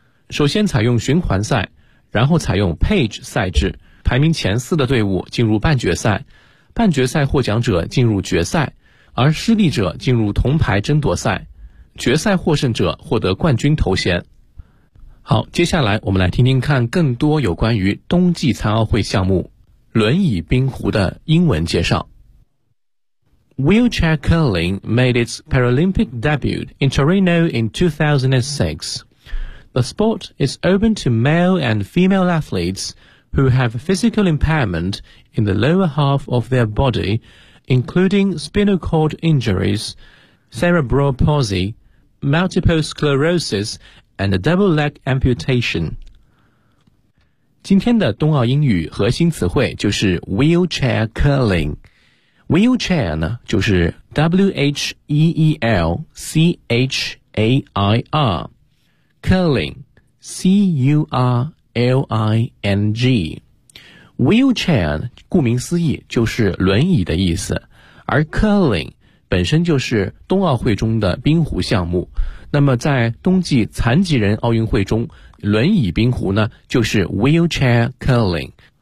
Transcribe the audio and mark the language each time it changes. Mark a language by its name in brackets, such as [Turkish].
[Chinese] 首先采用循环赛，然后采用 Page 赛制，排名前四的队伍进入半决赛，半决赛获奖者进入决赛，而失利者进入铜牌争夺赛，决赛获胜者获得冠军头衔。好，接下来我们来听听看更多有关于冬季残奥会项目轮椅冰壶的英文介绍。 [English] Wheelchair curling made its Paralympic debut in Torino in 2006. The sport is open to male and female athletes who have physical impairment in the lower half of their body, including spinal cord injuries, cerebral palsy, multiple sclerosis, and a double leg amputation. [Chinese] 今天的冬奥英语核心词汇就是 wheelchair curling。 [English] Wheelchair [Chinese] 呢，就是 [English] wheelchair, curling, curling. [Chinese] Wheelchair 顾名思义就是轮椅的意思，而 curling 本身就是冬奥会中的冰壶项目。那么在冬季残疾人奥运会中，轮椅冰壶呢就是 wheelchair curling。